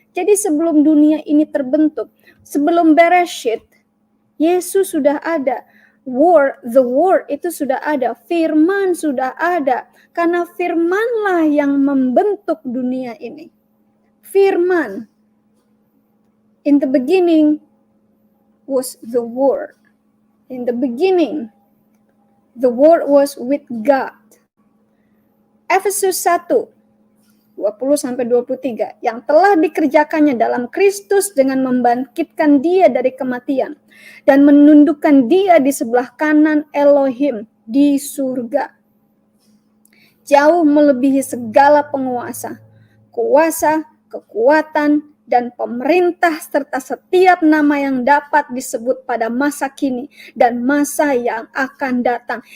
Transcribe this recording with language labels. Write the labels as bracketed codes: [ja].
[id] Jadi sebelum dunia ini terbentuk, sebelum Bereshit, Yesus sudah ada. [en] The word [id] itu sudah ada, firman sudah ada. Karena firmanlah yang membentuk dunia ini. Firman. [en] In the beginning was the word. In the beginning, the word was with God. [id] Efesus 1:20-23, yang telah dikerjakannya dalam Kristus dengan membangkitkan dia dari kematian dan menundukkan dia di sebelah kanan Elohim di surga, jauh melebihi segala penguasa, kuasa, kekuatan, dan pemerintah serta setiap nama yang dapat disebut pada masa kini dan masa yang akan datang.